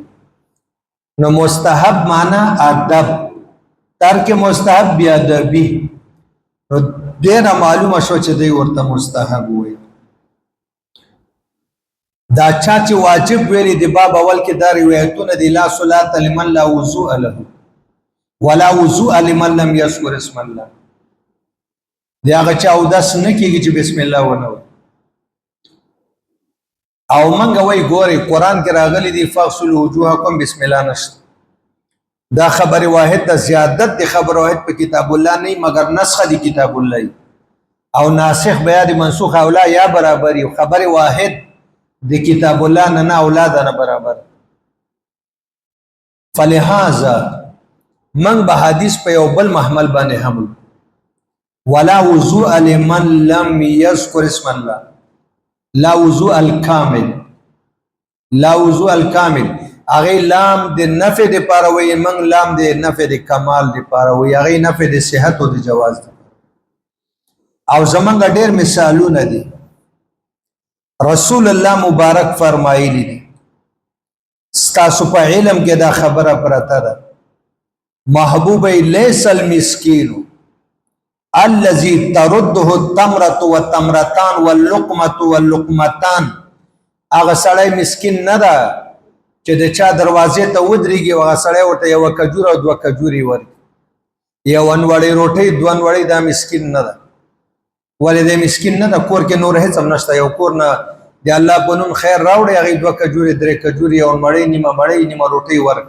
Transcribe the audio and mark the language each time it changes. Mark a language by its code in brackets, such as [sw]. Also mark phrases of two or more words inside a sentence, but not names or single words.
[ps] نو مستحب معنا ادب، ترک مستحب بیادبی. نو دینه معلومه شو چې دی ورته مستحب وایي. دا چا چې واجب ویلي د باب اول کې دا روایتونه دي [ar] لا صلاة لمن لا وضوء له ولا وضوء لمن لم يذكر اسم الله. [ps] دی هغه چا اودس نه کېږي چې بسم الله ونه وایي. او منګه وای ګوري قران کې راغلي دي [ar] فاغسلوا وجوهکم [ps] بسم الله نشته. دا خبر واحد د زیادت د خبر واحد په کتاب الله نه مگر نسخه دی کتاب الله او ناسخ بیا د منسوخ اولا یا برابر یو خبر واحد د کتاب الله نه اولاد نه برابر. فلهذا من به حدیث په یو بل محمل باندې حمل [ar] ولا وضوء لمن لم يذكر اسم الله، لا وضوء الكامل، لا وضوء الكامل [ps] اغه لام د نفع د پاره وي، من لام د نفع د کمال د پاره وي، اغه نفع د صحت او د جواز د. او زمونږ ډېر مثالونه دي. رسول الله مبارک فرمایلی دي ستاسو په علم کې دا خبره پرته ده محبوب [ar] لیس المسکین الذي ترده التمرة والتمرتان واللقمة واللقمتان. [ps] هغه سړی مسکین نه ده چې د چا دروازې ته ودرېږي او هغه سړی ورته یوه کجوره او دوه کجورې ورکړي، یو انوړی روټۍ دوه انوړۍ، دا مسکین نه ده. ولې دی مسکین نه ده؟ کور کې نور هېڅ هم نشته. یو کور نه د الله په نوم خیر راوړی، هغې دوه کجورې درې کجورې یو مړۍ نیمه مړۍ نیمه روټۍ ورکړي.